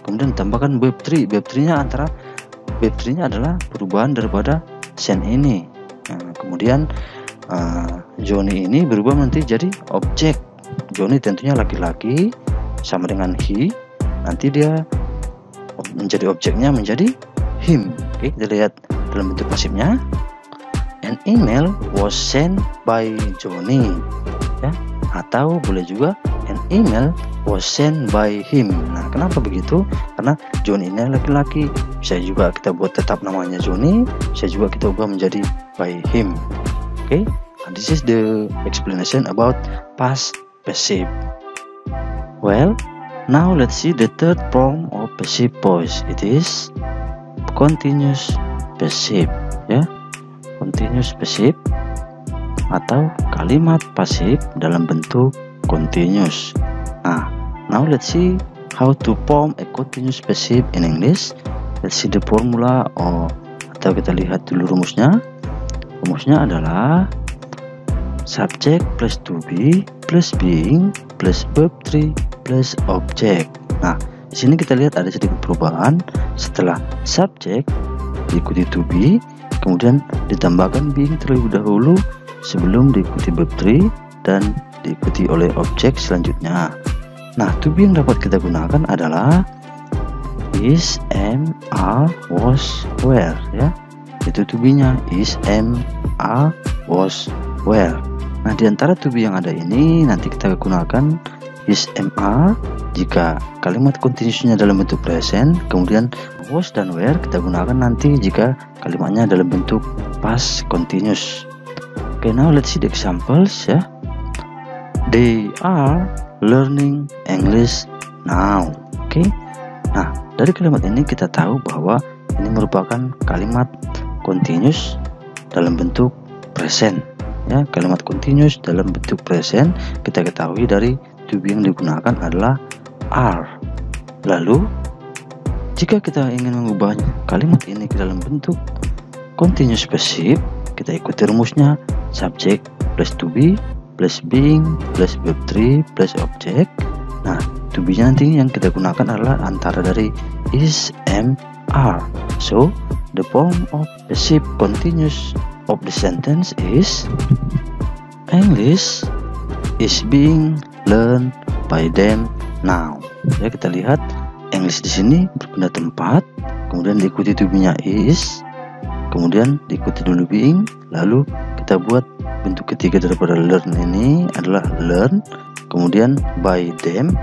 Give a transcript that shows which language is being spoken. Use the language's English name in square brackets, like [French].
[Indonesian] Kemudian tambahkan verb 3. Verb 3-nya adalah perubahan daripada send ini. Nah, kemudian Johnny ini berubah nanti jadi objek. Johnny tentunya laki-laki sama dengan he. Nanti dia menjadi objeknya menjadi him. Oke, kita lihat dalam bentuk pasifnya. [English] An email was sent by Johnny, ya. [Indonesian] Atau boleh juga [English] an email was sent by him. [Indonesian] Nah, kenapa begitu? Karena Johnny ini laki-laki. Bisa juga kita buat tetap namanya Johnny, bisa juga kita ubah menjadi by him. [English] Oke, this is the explanation about past passive. Well, now let's see the third form of passive voice. It is continuous passive, ya. [Indonesian] Continuous passive atau kalimat pasif dalam bentuk continuous. [English] Nah, now let's see how to form a continuous passive in English. Let's see the formula, [Indonesian] atau kita lihat dulu rumusnya. Rumusnya adalah subject plus to be plus being plus verb 3 plus object. Nah, di sini kita lihat ada sedikit perubahan. Setelah subject diikuti to be, kemudian ditambahkan being terlebih dahulu sebelum diikuti verb 3 dan diikuti oleh objek selanjutnya. Nah, to be yang dapat kita gunakan adalah [English] is, am, are, was, were ya. [Indonesian] Itu to be-nya is, am, are, was, were. Nah, di antara to be yang ada ini nanti kita gunakan is, am, are jika kalimat continuousnya dalam bentuk present, kemudian was dan were kita gunakan nanti jika kalimatnya dalam bentuk past continuous. [English] Okay, now let's see the examples ya. They are learning English now. Oke. [Indonesian] Nah, dari kalimat ini kita tahu bahwa ini merupakan kalimat continuous dalam bentuk present ya. Kalimat continuous dalam bentuk present kita ketahui dari to be yang digunakan adalah are. Lalu jika kita ingin mengubah kalimat ini ke dalam bentuk continuous passive, kita ikuti rumusnya subject plus to be plus being plus verb 3 plus object. Nah, to be nya nanti yang kita gunakan adalah antara dari is, am, are. [English] So the form of passive continuous of the sentence is English is being learned by them now. [Indonesian] Ya, kita lihat English di sini berpindah tempat, kemudian diikuti to be-nya is, kemudian diikuti dulu being, lalu kita buat bentuk ketiga daripada learn ini adalah learn, kemudian by them.